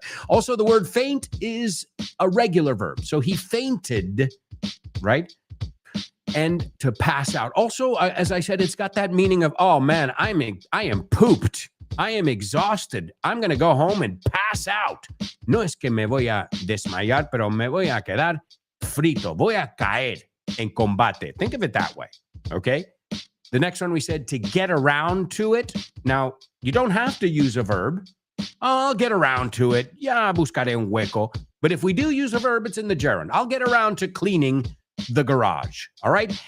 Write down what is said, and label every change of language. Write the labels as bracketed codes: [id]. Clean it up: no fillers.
[en] Also, the word faint is a regular verb. So he fainted, right? And to pass out. Also, as I said, it's got that meaning of, oh man, I am pooped. I am exhausted. I'm going to go home and pass out. [es] No es que me voy a desmayar, pero me voy a quedar frito. Voy a caer en combate. [en] Think of it that way. Okay? The next one we said to get around to it. Now, you don't have to use a verb. I'll get around to it. [es] Ya buscaré un hueco. [en] But if we do use a verb, it's in the gerund. I'll get around to cleaning the garage. All right?